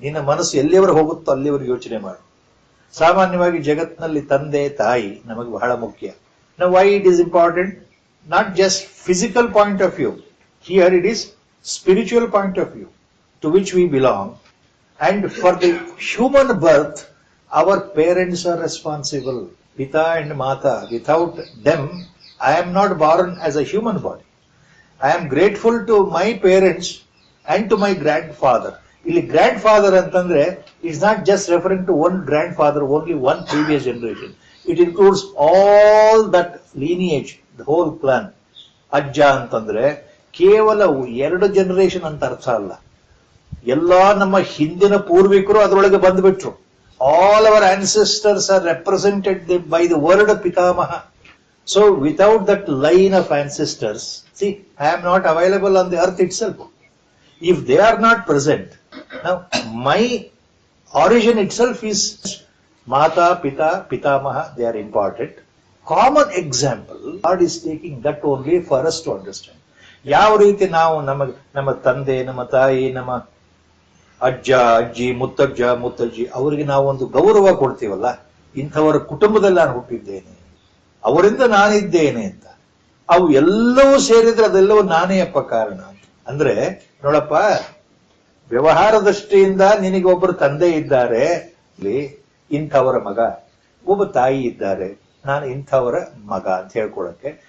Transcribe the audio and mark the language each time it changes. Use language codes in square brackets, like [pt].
[kn] ನಿನ್ನ ಮನಸ್ಸು ಎಲ್ಲಿವರೆಗೆ ಹೋಗುತ್ತೋ ಅಲ್ಲಿವರೆಗೆ ಯೋಚನೆ ಮಾಡು. ಸಾಮಾನ್ಯವಾಗಿ ಜಗತ್ತಿನಲ್ಲಿ ತಂದೆ ತಾಯಿ ನಮಗೆ ಬಹಳ ಮುಖ್ಯ. [en] Now why it is important? Not just physical point of view. Here it is spiritual point of view to which we belong. And for the human birth, our parents are responsible. Pita and Mata. Without them, I am not born as a human body. I am grateful to my parents and to my grandfather. [kn] ಇಲ್ಲಿ grand father ಅಂತಂದ್ರೆ [en] It's not just referring to one grandfather, only one previous generation. It includes all that lineage, the whole clan. [kn] ಅಜ್ಜ ಅಂತಂದ್ರೆ ಕೇವಲ 2 generation ಅಂತ ಅರ್ಥ ಅಲ್ಲ. ಎಲ್ಲಾ ನಮ್ಮ ಹಿಂದಿನ ಪೂರ್ವಿಕರು ಅದರೊಳಗೆ ಬಂದ್ಬಿಟ್ರು. [en] All our ancestors R represented by the word ಪಿತಾಮಹ. So without that line of ancestors, C, I am not available on the earth it self. If they are not present, now my origin itself is Mata, Pita, Pitamaha, they are important. Common example, God is taking that only for us to understand. [kn] ಯಾವ ರೀತಿ ನಾವು ನಮ್ಮ ತಂದೆ, ನಮ್ಮ ತಾಯಿ, ನಮ್ಮ ಅಜ್ಜ, ಅಜ್ಜಿ, ಮುತ್ತಜ್ಜಿ ಅವರಿಗೆ ನಾವು ಒಂದು ಗೌರವ ಕೊಡ್ತೀವಲ್ಲ, ಇಂಥವರ ಕುಟುಂಬದಲ್ಲಿ ನಾನು ಹುಟ್ಟಿದ್ದೇನೆ, ಅವರಿಂದ ನಾನಿದ್ದೇನೆ ಅಂತ. ಅವು ಎಲ್ಲವೂ ಸೇರಿದ್ರೆ ಅದೆಲ್ಲವೂ ನಾನೇ ಅಪ್ಪ ಕಾರಣ. ಅಂದ್ರೆ ನೋಡಪ್ಪ, ವ್ಯವಹಾರ ದೃಷ್ಟಿಯಿಂದ ನಿನಗೆ ಒಬ್ಬರು ತಂದೆ ಇದ್ದಾರೆ, ಇಂಥವರ ಮಗ, ಒಬ್ಬ ತಾಯಿ ಇದ್ದಾರೆ, ನಾನು ಇಂಥವರ ಮಗ ಅಂತ ಹೇಳ್ಕೊಳಕ್ಕೆ.